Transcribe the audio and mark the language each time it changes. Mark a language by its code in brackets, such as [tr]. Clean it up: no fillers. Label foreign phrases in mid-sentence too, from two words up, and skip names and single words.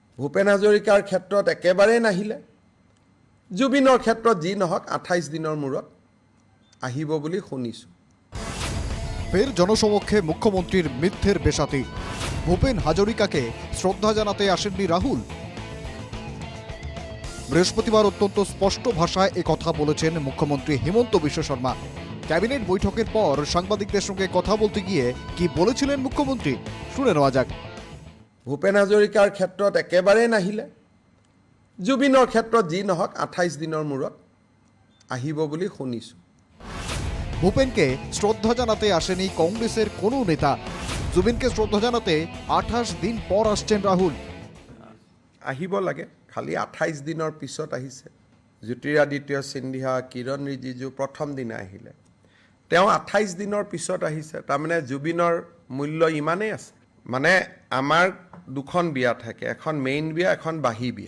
[as] ভূপেন হাজৰিকাৰ ক্ষেত্ৰত একেবাৰেই নাহিলে। জুবিনৰ ক্ষেত্ৰত যি নহওক 28 দিনৰ মূৰত আহিব বুলি শুনিছোঁ। [bn] ফের জনসমক্ষে মুখ্যমন্ত্রীর মিথ্যের বেশাতি। ভূপেন হাজরিকাকে শ্রদ্ধা জানাতে আসেননি রাহুল। বৃহস্পতিবার অত্যন্ত স্পষ্ট ভাষায় কথা বলেছেন মুখ্যমন্ত্রী হিমন্ত বিশ্ব শর্মা। ক্যাবিনেট বৈঠকের পর সাংবাদিকদের সঙ্গে কথা বলতে গিয়ে কি বলেছিলেন মুখ্যমন্ত্রী শুনে নেওয়া যাক। [as] ভূপেন হাজৰিকাৰ ক্ষেত্ৰত একেবাৰেই নাহিলে। জুবিনৰ ক্ষেত্ৰত যি নহওক 28 দিনৰ মূৰত আহিব বুলি শুনিছোঁ। [bn] ভূপেনকে শ্রদ্ধা জানাতে আসেনি কংগ্রেসের কোনো নেতা। জুবিনকে শ্রদ্ধা জানাতে 28 দিন পর আসছেন রাহুল। [as] আহিব লাগে, খালি 28 দিনৰ পিছত আহিছে। জ্যোতিৰাদিত্য সিন্ধিয়া, কিৰণ ৰিজিজু প্ৰথম দিনা আহিলে। তেওঁ 28 দিনৰ পিছত আহিছে। তাৰমানে জুবিনৰ মূল্য ইমানেই আছে। মানে আমাৰ দুখন বিয়া থাকে, এখন মেইন বিয়া, এখন বাহী বিয়া।